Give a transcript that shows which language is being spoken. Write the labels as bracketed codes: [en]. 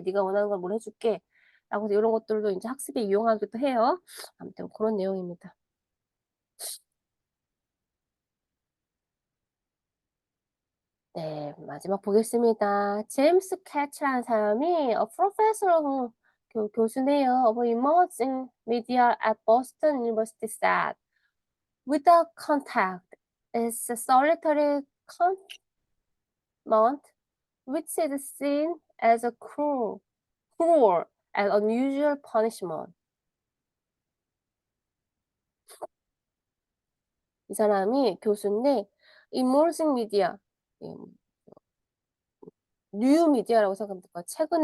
[ko] 네가 원하는 걸 뭘 해 줄게." 라고 해서 요런 것들도 인제 학습에 이용하기도 해요. 아무튼 고런 내용입니다. 네. 마지막 보겠습니다. 제임스 캐치라는 사람이 [en] professor of [ko] 교수네요. [en] of emerging media at Boston University said, "Without contact is a solitary confinement which is seen as a cruel and unusual punishment." [ko] 이 사람이 교수인데 [en] emerging media [ko] 예 뉴 미디어라고 생각하면 될 것 같아요.